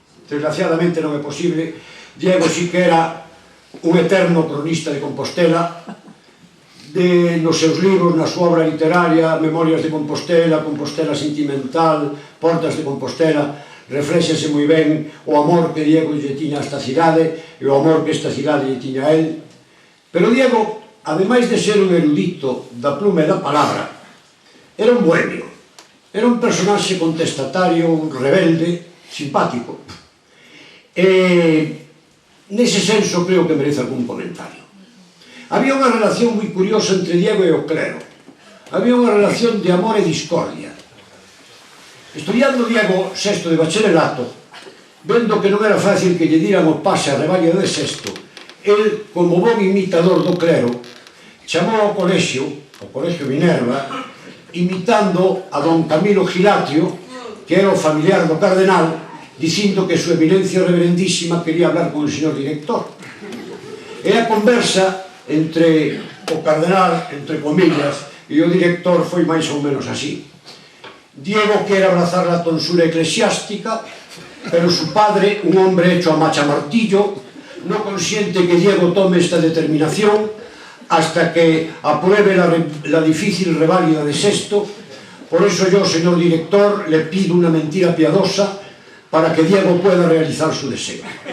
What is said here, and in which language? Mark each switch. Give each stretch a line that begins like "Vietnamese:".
Galician: Desgraciadamente non é posible. Diego sí que era un eterno cronista de Compostela, nos seus libros, na súa obra literaria, Memorias de Compostela, Compostela Sentimental, Portas de Compostela, reflexase moi ben o amor que Diego lle tiña a esta cidade e o amor que esta cidade lle tiña a él. Pero Diego, ademais de ser un erudito da pluma e da palabra, era un bohemio, era un personaxe contestatario, un rebelde, simpático. E nese senso creo que merece algún comentario. Había unha relación moi curiosa entre Diego e o clero. Había unha relación de amor e discordia. Estudiando Diego sexto de bacharelato, vendo que non era fácil que lle diran o pase a revalida de sexto, el, como bon imitador do clero, chamou ao colexio Minerva, imitando a don Camilo Gilatrio, que era o familiar do cardenal, dicindo que súa eminencia reverendísima
Spanish: quería hablar
Galician: con o señor director. E a conversa entre o cardenal, entre comillas, e o director foi máis ou menos así.
Spanish: Diego quere abrazar la tonsura eclesiástica, pero su padre, un hombre hecho a machamartillo, no consiente que Diego tome esta determinación hasta que apruebe la difícil reválida de sexto. Por eso yo, señor director, le pido una mentira piadosa para que Diego pueda realizar su deseo.